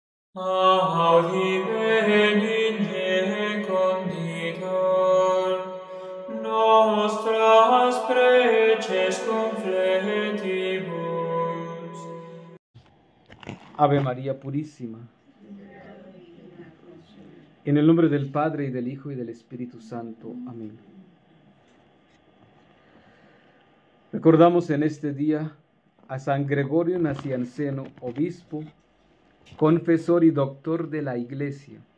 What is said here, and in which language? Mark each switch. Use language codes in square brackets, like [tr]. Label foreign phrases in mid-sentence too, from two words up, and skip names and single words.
[la] Audi benigne conditor, nostras preces confletibus. [es] Ave María Purísima. En el nombre del Padre, y del Hijo, y del Espíritu Santo. Amén. Recordamos en este día a San Gregorio Nacianceno, obispo, confesor y doctor de la Iglesia.